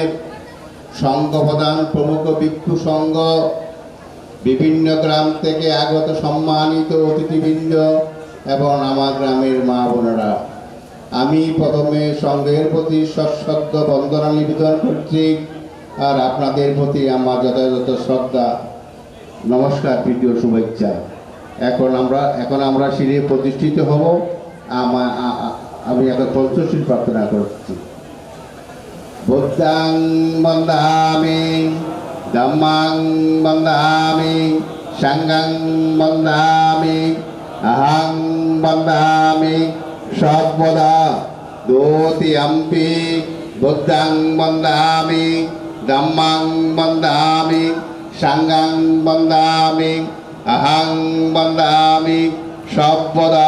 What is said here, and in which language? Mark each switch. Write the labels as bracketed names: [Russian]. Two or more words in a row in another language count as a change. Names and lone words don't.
[Bangla] সংঘ প্রধান প্রমুখ ভিক্ষু সংঘ, বিভিন্ন গ্রাম থেকে আগত সম্মানিত অতিথিবৃন্দ এবং আমার গ্রামের মা বোনেরা, আমি প্রথমে সংঘের প্রতি সশ্রদ্ধ বন্দনা নিবেদন করছি, আর আপনাদের প্রতি আমার যথাযথ শ্রদ্ধা, নমস্কার, প্রীতীয় শুভেচ্ছা। এখন আমরা শিরে প্রতিষ্ঠিত হব। আমি এখন পঞ্চশীল প্রার্থনা করছি। [Pali] বুদ্ধাং বন্দামি, ধম্মাং বন্দামি, সাঙ্গাং বন্দামি, অহং বন্দামি সর্বদা। দ্বিতীয়ম্পি বুদ্ধাং বন্দামি, ধম্মাং বন্দামি, সাঙ্গাং বন্দামি, অহং বন্দামি সর্বদা।